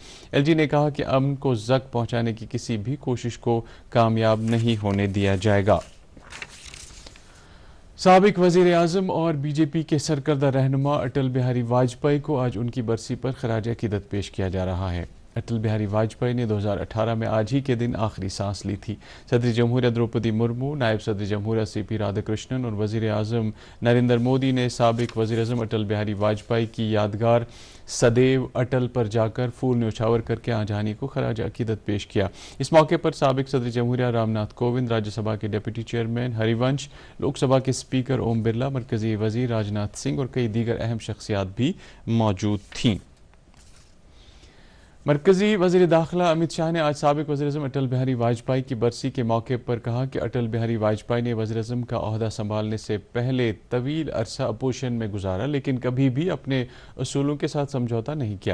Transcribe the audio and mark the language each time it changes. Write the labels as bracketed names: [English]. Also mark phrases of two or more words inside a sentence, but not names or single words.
[Urdu] ایل جی نے کہا کہ امن کو زک پہنچانے کی کسی بھی کوشش کو کامیاب نہیں ہونے دیا جائے گا۔ سابق وزیر اعظم اور بی جے پی کے سرکردہ رہنما اٹل بہاری واجپئی کو آج ان کی برسی پر خراج عقیدت پیش کیا جا رہا ہے۔ اٹل بہاری واجپئی نے 2018 میں آج ہی کے دن آخری سانس لی تھی۔ صدر جمہوریہ دروپدی مرمو، نائب صدر جمہوریہ سی پی رادھا کرشنن اور وزیر اعظم نریندر مودی نے سابق وزیر اعظم اٹل بہاری واجپئی کی یادگار سدیو اٹل پر جا کر پھول نیوچھاور کر کے آنجہانی کو خراج عقیدت پیش کیا۔ اس موقع پر سابق صدر جمہوریہ رام ناتھ کووند، راجیہ سبھا کے ڈپٹی چیئرمین ہری ونش، لوک سبھا کے اسپیکر اوم برلا، مرکزی وزیر راج ناتھ سنگھ اور کئی دیگر اہم شخصیات بھی موجود تھیں۔ مرکزی وزیر داخلہ امت شاہ نے آج سابق وزیر اعظم اٹل بہاری واجپئی کی برسی کے موقع پر کہا کہ اٹل بہاری واجپئی نے وزیر اعظم کا عہدہ سنبھالنے سے پہلے طویل عرصہ اپوزیشن میں گزارا لیکن کبھی بھی اپنے اصولوں کے ساتھ سمجھوتا نہیں کیا۔